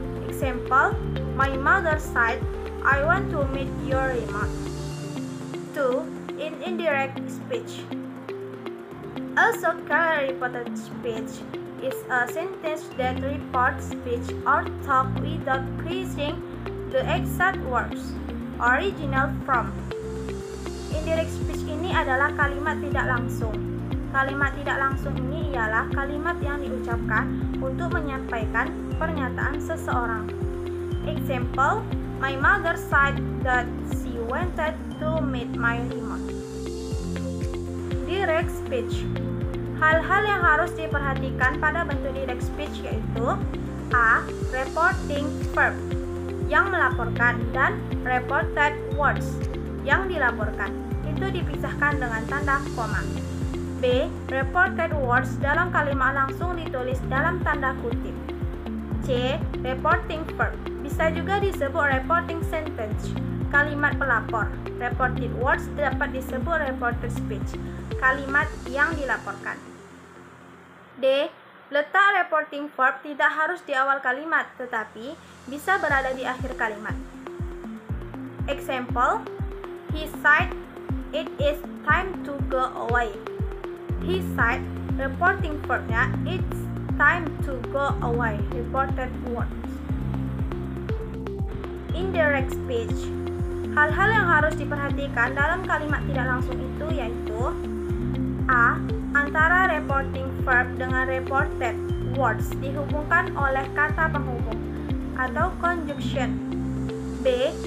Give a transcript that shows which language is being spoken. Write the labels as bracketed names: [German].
[English] Example, my mother said, I want to meet your remote. 2. In indirect speech. Also called reported speech is a sentence that reports speech or talk without using the exact words original from. [Indonesian] Indirect speech ini adalah kalimat tidak langsung. Kalimat tidak langsung ini ialah kalimat yang diucapkan untuk menyampaikan pernyataan seseorang. [English] Example, my mother said that she wanted to meet my remote. Direct speech. [Indonesian] Hal-hal yang harus diperhatikan pada bentuk direct speech yaitu A. Reporting verb yang melaporkan dan reported words yang dilaporkan. Itu dipisahkan dengan tanda koma. B. Reported words dalam kalimat langsung ditulis dalam tanda kutip. C. Reporting verb bisa juga disebut reporting sentence, kalimat pelapor. Reported words dapat disebut reported speech, kalimat yang dilaporkan. D. Letak reporting verb tidak harus di awal kalimat, tetapi bisa berada di akhir kalimat. [English] Example, he said, it is time to go away. He said, reporting verbnya, it's time to go away, reported words. Indirect speech. [Indonesian] Hal-hal yang harus diperhatikan dalam kalimat tidak langsung itu yaitu A. Antara reporting verb dengan reported words dihubungkan oleh kata penghubung atau conjunction. B.